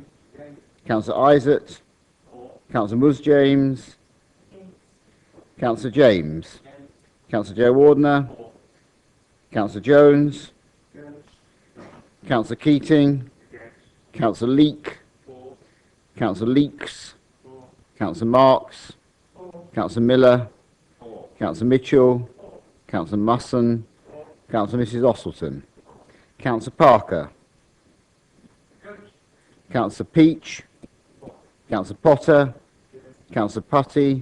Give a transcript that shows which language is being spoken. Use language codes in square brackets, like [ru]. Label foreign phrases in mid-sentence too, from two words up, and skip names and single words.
[en] Councillor Isaac? Councillor Mus James? Councillor James? Councillor Joe Wardner? Councillor Jones? Councillor Keating? Councillor Leek? Councillor Leeks? Councillor Marks? Councillor Miller? Councillor Mitchell? Councillor Musson? Councillor Mrs Ostleton? Councillor Parker? Councillor Peach? Councillor Potter? Councillor Putty?